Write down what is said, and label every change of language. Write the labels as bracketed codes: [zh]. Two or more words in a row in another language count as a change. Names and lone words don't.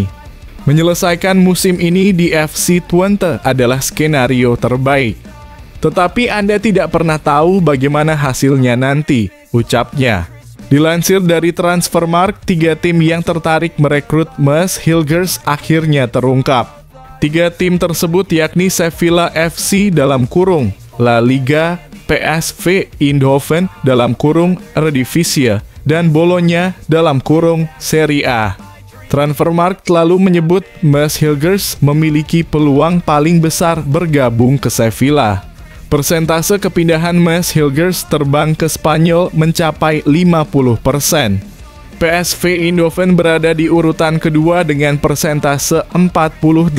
[id] Menyelesaikan musim ini di FC Twente adalah skenario terbaik. Tetapi Anda tidak pernah tahu bagaimana hasilnya nanti, ucapnya. Dilansir dari Transfermarkt, 3 tim yang tertarik merekrut Mees Hilgers akhirnya terungkap. 3 tim tersebut yakni Sevilla FC (La Liga), PSV Eindhoven (Eredivisie), dan Bologna (Serie A). Transfermarkt lalu menyebut Mees Hilgers memiliki peluang paling besar bergabung ke Sevilla. Persentase kepindahan Mees Hilgers terbang ke Spanyol mencapai 50%. PSV Eindhoven berada di urutan kedua dengan persentase 48%.